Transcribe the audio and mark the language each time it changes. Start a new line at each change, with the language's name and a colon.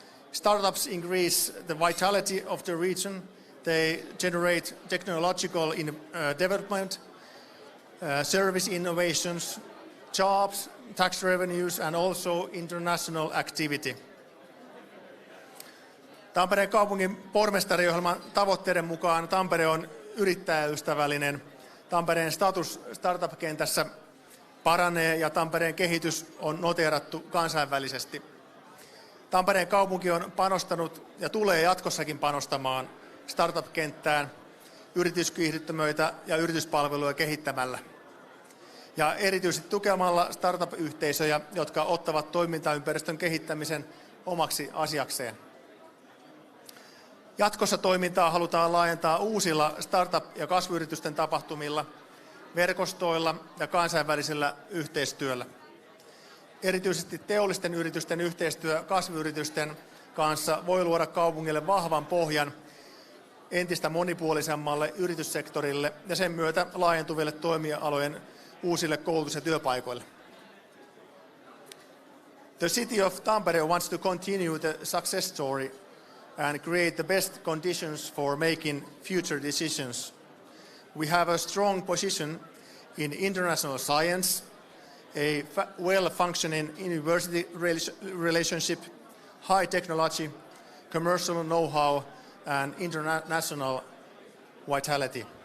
English: Startups increase the vitality of the region. They generate technological development, service innovations, jobs, tax revenues and also international activity.
Finnish: Tampereen kaupungin pormestariohjelman tavoitteiden mukaan Tampere on yrittäjäystävällinen. Tampereen status startup-kentässä paranee ja Tampereen kehitys on noteerattu kansainvälisesti. Tampereen kaupunki on panostanut ja tulee jatkossakin panostamaan startup-kenttään yrityskiihdyttämöitä ja yrityspalveluja kehittämällä. Ja erityisesti tukemalla startup-yhteisöjä, jotka ottavat toimintaympäristön kehittämisen omaksi asiakseen. Jatkossa toimintaa halutaan laajentaa uusilla startup- ja kasvuyritysten tapahtumilla, verkostoilla ja kansainvälisellä yhteistyöllä. Erityisesti teollisten yritysten yhteistyö kasvuyritysten kanssa voi luoda kaupungille vahvan pohjan entistä monipuolisemmalle yrityssektorille ja sen myötä laajentuville toimialojen uusille koulutus- ja työpaikoille.
English: The city of Tampere wants to continue the success story and create the best conditions for making future decisions. We have a strong position in international science, a well-functioning university relationship, high technology, commercial know-how, and international vitality.